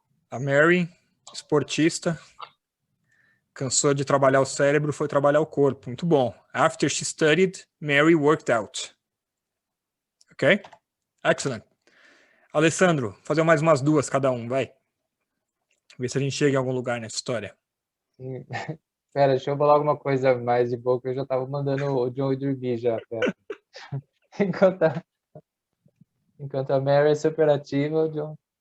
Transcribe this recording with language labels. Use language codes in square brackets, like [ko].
[pt] A Mary, esportista, cansou de trabalhar o cérebro, foi trabalhar o corpo. Muito bom. [en] After she studied, Mary worked out. Ok? Excellent. [pt] Alessandro, fazer mais umas duas cada um, vai. Ver se a gente chega em algum lugar nessa história. Sim. Pera, deixa eu falar alguma coisa mais de boa, que eu já tava mandando o John ir dormir já, pera. Enquanto a, enquanto a Mary é super ativa, o John...